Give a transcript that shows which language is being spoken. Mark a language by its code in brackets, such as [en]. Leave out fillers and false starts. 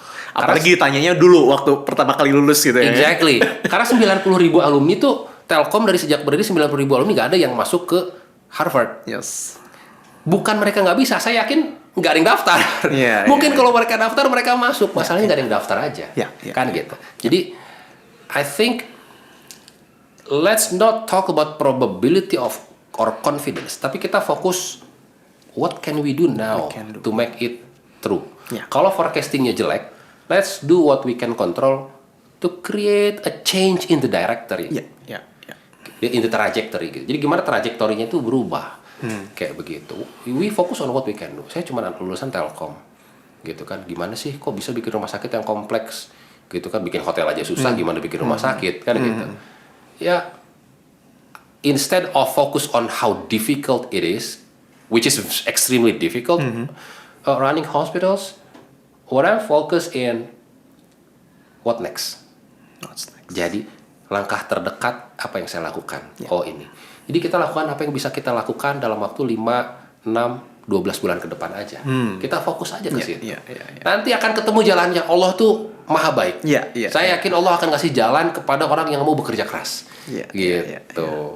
[id] Apalagi ditanyanya dulu waktu pertama kali lulus gitu ya. [en] Exactly. [id] Karena 90.000 alumni tuh Telkom dari sejak berdiri 90.000 alumni nggak ada yang masuk ke Harvard. Bukan mereka nggak bisa, saya yakin nggak ada yang daftar. Mungkin kalau mereka daftar mereka masuk, masalahnya nggak ada yang daftar aja. Kan gitu. Jadi [en] I think let's not talk about probability of or confidence, [id] tapi kita fokus [en] what can we do now to make it true. [id] Kalau forecastingnya jelek, [en] let's do what we can control to create a change in the directory. in the trajectory [id] gitu. Jadi gimana trajektorinya itu berubah. Kayak begitu. [en] We focus on what we can do. [id] Saya cuma lulusan Telkom. Gitu kan. Gimana sih kok bisa bikin rumah sakit yang kompleks? Gitu kan, bikin hotel aja susah, gimana bikin rumah sakit kan gitu. [en] Ya, instead of focus on how difficult it is, which is extremely difficult, running hospitals, what I'm focused in what next. [id] Jadi langkah terdekat apa yang saya lakukan? Oh ini. Jadi kita lakukan apa yang bisa kita lakukan dalam waktu 5, 6, 12 bulan ke depan aja. Kita fokus aja ke situ. Nanti akan ketemu jalannya. Allah tuh maha baik. Saya yakin Allah akan kasih jalan kepada orang yang mau bekerja keras. Gitu.